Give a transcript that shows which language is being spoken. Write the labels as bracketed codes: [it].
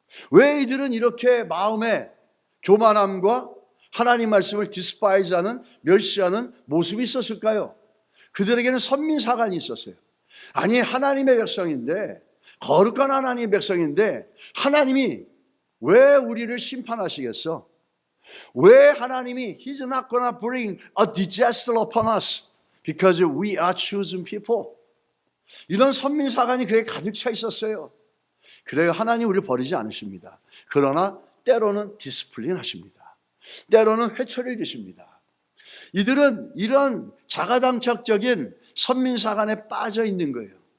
[ko] 왜 이들은 이렇게 마음에 교만함과 하나님 말씀을 디스파이즈하는 멸시하는 모습이 있었을까요? 그들에게는 선민사관이 있었어요. 아니 하나님의 백성인데 거룩한 하나님의 백성인데 하나님이 왜 우리를 심판하시겠어? 왜 하나님이 [en] He's not gonna bring a disaster upon us because we are chosen people. [ko] 이런 선민사관이 그에 가득 차 있었어요. 그래요. 하나님 우리를 버리지 않으십니다. 그러나 때로는 디스플린 하십니다. 때로는 회초리를 드십니다. 이들은 이런 자가당착적인 선민사관에 빠져 있는 거예요.